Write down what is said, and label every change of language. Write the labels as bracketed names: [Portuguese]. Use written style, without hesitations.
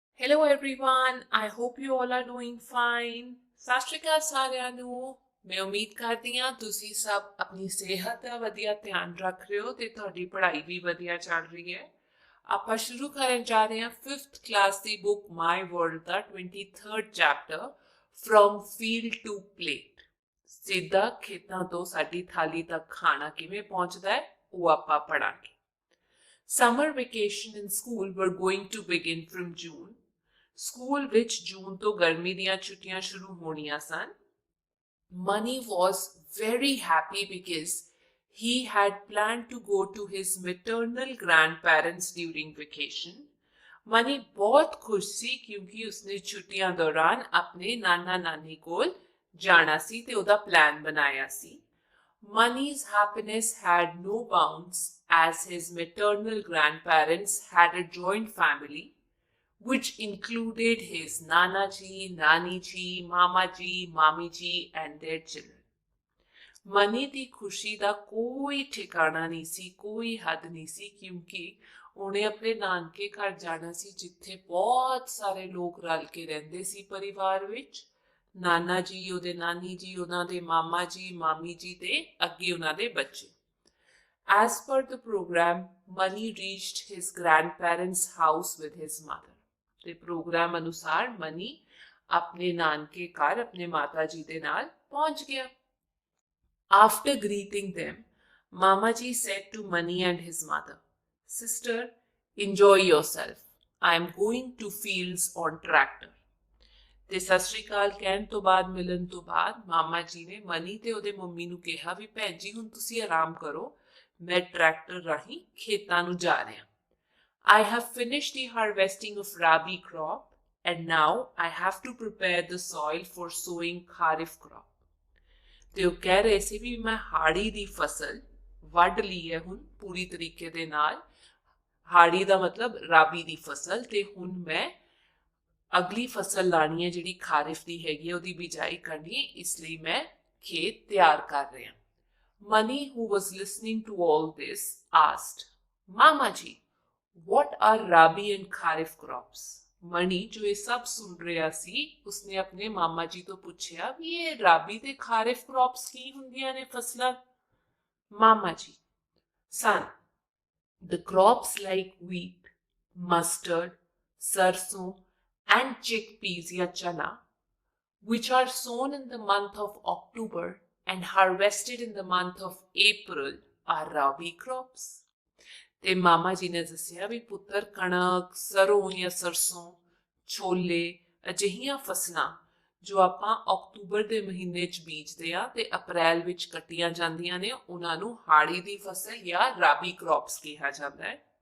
[English] Hello everyone, I hope you all are doing fine. [Punjabi] ਸਤਿ ਸ਼੍ਰੀ ਅਕਾਲ ਸਾਰਿਆਂ ਨੂੰ। ਮੈਂ ਉਮੀਦ ਕਰਦੀ ਹਾਂ ਤੁਸੀਂ ਸਭ ਆਪਣੀ ਸਿਹਤ ਦਾ ਵਧੀਆ ਧਿਆਨ ਰੱਖ ਰਹੇ ਹੋ ਤੇ ਤੁਹਾਡੀ ਪੜ੍ਹਾਈ ਵੀ ਵਧੀਆ ਚੱਲ ਰਹੀ ਹੈ। ਆਪਾਂ ਸ਼ੁਰੂ ਕਰਨ ਜਾ ਰਹੇ ਹਾਂ 5th class ਦੀ book my world ਦਾ 23rd chapter [English] From field to plate. [Punjabi] ਸਿੱਧਾ ਖੇਤਾਂ ਤੋਂ ਸਾਡੀ ਥਾਲੀ ਤੱਕ ਖਾਣਾ ਕਿਵੇਂ ਪਹੁੰਚਦਾ ਹੈ ਉਹ ਆਪਾਂ ਪੜਾਂਗੇ। [English] Summer vacation in school were going to begin from June. [Punjabi] School ਵਿੱਚ ਜੂਨ ਤੋਂ ਗਰਮੀ ਦੀਆਂ ਛੁੱਟੀਆਂ ਸ਼ੁਰੂ ਹੋਣੀਆਂ ਸਨ। [English] Mani was very happy because he had planned to go to his maternal grandparents during vacation. [Punjabi] Mani बहुत खुश ਸੀ ਕਿਉਂਕਿ ਉਸਨੇ ਛੁੱਟੀਆਂ ਦੌਰਾਨ ਆਪਣੇ ਨਾਨਾ ਨਾਨੀ ਕੋਲ ਜਾਣਾ ਸੀ ਤੇ ਉਹਦਾ ਪਲਾਨ ਬਣਾਇਆ ਸੀ। [English] Mani's happiness had no bounds as his maternal grandparents had a joint family which included his Nana ji, Nani ji, Mama ji, Mami ji and their children. [Punjabi] Money ਦੀ ਖੁਸ਼ੀ ਦਾ ਕੋਈ ਠਿਕਾਣਾ ਨਹੀਂ ਸੀ, ਕੋਈ ਹੱਦ ਨਹੀਂ ਸੀ ਕਿਉਂਕਿ ਉਹਨੇ ਆਪਣੇ ਨਾਨਕੇ ਘਰ ਜਾਣਾ ਸੀ ਜਿੱਥੇ ਬਹੁਤ ਸਾਰੇ ਲੋਕ ਰਲ ਕੇ ਰਹਿੰਦੇ ਸੀ ਪਰਿਵਾਰ ਵਿੱਚ। ਨਾਨਾ ਜੀ, ਉਹਦੇ ਨਾਨੀ ਜੀ, ਉਹਨਾਂ ਦੇ ਮਾਮਾ ਜੀ, ਮਾਮੀ ਜੀ ਤੇ ਅੱਗੇ ਉਹਨਾਂ ਦੇ ਬੱਚੇ। [English] As per the program, Mani reached his grandparents' house with his mother. [Punjabi] ਤੇ ਪ੍ਰੋਗਰਾਮ ਅਨੁਸਾਰ ਮਨੀ ਆਪਣੇ ਨਾਨਕੇ ਘਰ ਆਪਣੇ ਮਾਤਾ ਜੀ ਦੇ ਨਾਲ ਪਹੁੰਚ ਗਿਆ। [English] After greeting them, Mama ji said to Mani and his mother, "Sister, enjoy yourself. I am going to fields on tractor." [Punjabi] ਤੇ ਸਤਿ ਸ਼੍ਰੀ ਅਕਾਲ ਕਹਿਣ ਤੋਂ ਬਾਅਦ, ਮਿਲਣ ਤੋਂ ਬਾਅਦ ਮਾਮਾ ਜੀ ਨੇ ਮਨੀ ਤੇ ਉਹਦੇ ਮੰਮੀ ਨੂੰ ਕਿਹਾ ਵੀ ਭੈਣ ਜੀ ਹੁਣ ਤੁਸੀਂ ਆਰਾਮ ਕਰੋ, ਮੈਂ ਟਰੈਕਟਰ ਰਾਹੀਂ ਖੇਤਾਂ ਨੂੰ ਜਾ ਰਿਹਾ। [English] I have finished the harvesting of rabi crop and now I have to prepare the soil for sowing kharif crop. [Punjabi] ਤੇ ਉਹ ਕਹਿ ਰਹੇ ਸੀ ਵੀ ਮੈਂ ਹਾੜੀ ਦੀ ਫਸਲ ਵੱਢ ਲਈ ਹੈ ਹੁਣ ਪੂਰੀ ਤਰੀਕੇ ਦੇ ਨਾਲ। ਹਾੜੀ ਦਾ ਮਤਲਬ ਰਾਬੀ ਦੀ ਫਸਲ, ਤੇ ਹੁਣ ਮੈਂ ਅਗਲੀ ਫਸਲ ਲਾਣੀ ਹੈ ਜਿਹੜੀ ਖਾਰਿਫ ਦੀ ਹੈਗੀ ਉਹਦੀ ਬਿਜਾਈ ਕਰਨੀ ਹੈ, ਇਸ ਲਈ ਮੈਂ ਖੇਤ ਤਿਆਰ ਕਰ ਰਿਹਾ। [English] Mani, who was listening to all this, asked, "Mama ji, what are rabi and kharif crops?" [Punjabi] ਮਣੀ ਜੋ ਇਹ ਸਭ ਸੁਣ ਰਿਹਾ ਸੀ ਉਸਨੇ ਆਪਣੇ ਮਾਮਾ ਜੀ ਤੋਂ ਪੁੱਛਿਆ ਵੀ ਇਹ ਰਾਬੀ ਤੇ ਖਾਰਿਫ ਕ੍ਰੌਪਸ ਕੀ ਹੁੰਦੀਆਂ ਨੇ ਫਸਲਾਂ। [English] ਮਾਮਾ ਜੀ, son, the crops like wheat, mustard, sarson and chickpeas ya chana, which are sown in the month of October and harvested in the month of April, are rabi crops. [Punjabi] ਤੇ ਮਾਮਾ ਜੀ ਨੇ ਦੱਸਿਆ ਵੀ ਪੁੱਤਰ ਕਣਕ, ਸਰੋਂ ਜਾਂ ਸਰਸੋਂ, ਛੋਲੇ ਅਜਿਹੀਆਂ ਫਸਲਾਂ ਜੋ ਆਪਾਂ ਅਕਤੂਬਰ ਦੇ ਮਹੀਨੇ 'ਚ ਬੀਜਦੇ ਆ ਤੇ ਅਪ੍ਰੈਲ ਵਿੱਚ ਕੱਟੀਆਂ ਜਾਂਦੀਆਂ ਨੇ ਉਹਨਾਂ ਨੂੰ ਹਾੜੀ ਦੀ ਫਸਲ ਜਾਂ ਰਾਬੀ ਕ੍ਰੌਪਸ ਕਿਹਾ ਜਾਂਦਾ ਹੈ।